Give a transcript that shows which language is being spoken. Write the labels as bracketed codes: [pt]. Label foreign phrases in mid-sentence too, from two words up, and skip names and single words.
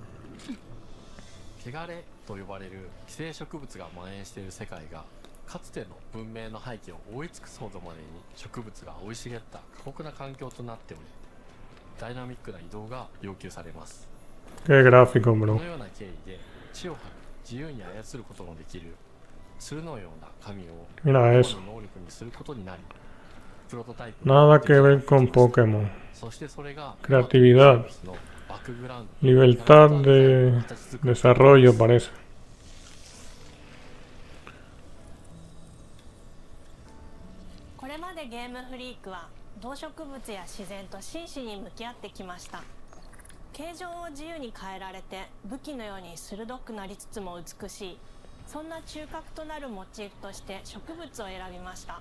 [ja] 汚れと呼ばれる寄生植物が蔓延している世界がかつての文明の背景を覆い尽くすほどまでに植物が生い茂った過酷な環境となっており、ダイナミックな移動が要求されます。 [es] Qué gráfico, [ja] こ [es] bro. [ja] のような経緯で地を張る自由に操ることのできる鶴のような神を [es] Mira [ja] 個 [es] eso. [ja] 人の能力にすることになり、プロトタイプ [es] Nada que ver con Pokémon. [ja] そしてそれが [es] Creatividad. [ja] のバックグラウンド [es] Libertad de desarrollo, parece. [ja] これまでゲームフリークは動植物や自然と真摯に向き合ってきました。形状を自由に変えられて武器のように鋭くなりつつも美しい、そんな中核となるモチーフとして植物を選びました。